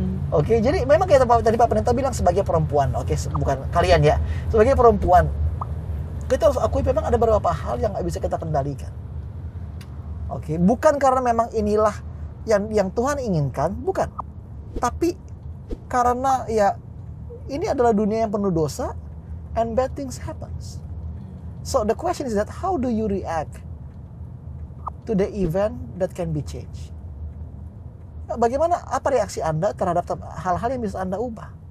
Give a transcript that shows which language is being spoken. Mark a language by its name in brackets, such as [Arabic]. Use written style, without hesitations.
[Indonesian] Oke, jadi memang kayak tadi Pak Pendeta bilang sebagai perempuan, oke, bukan kalian ya, sebagai perempuan, kita harus akui memang ada beberapa hal yang nggak bisa kita kendalikan. Oke, bukan karena memang inilah yang Tuhan inginkan, bukan. Tapi karena ya ini adalah dunia yang penuh dosa, [English] and bad things happens. So the question is that how do you react to the event that can be changed? [Indonesian] Bagaimana, apa reaksi Anda terhadap hal-hal yang bisa Anda ubah?